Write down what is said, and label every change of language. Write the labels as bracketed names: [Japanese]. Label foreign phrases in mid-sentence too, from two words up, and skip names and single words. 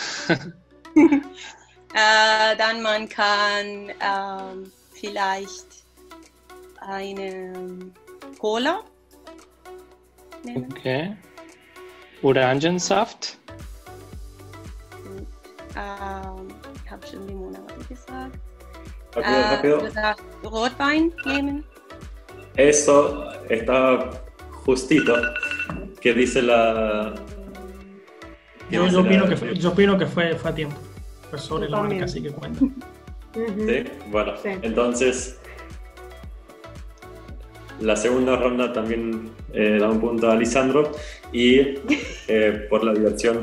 [German] Dann man kann vielleicht eine Cola nehmen. Okay. Orangensaft. Ich habe schon Limonade gesagt. [Spanish] Rápido. [German] Oder Rotwein nehmen. [Spanish] Eso está justito. ¿Qué dice la...? Yo opino que fue a tiempo. Fue sobre la marca, así que cuenta. Sí, bueno, Sí. entonces la segunda ronda también da un punto a Lisandro y por la diversión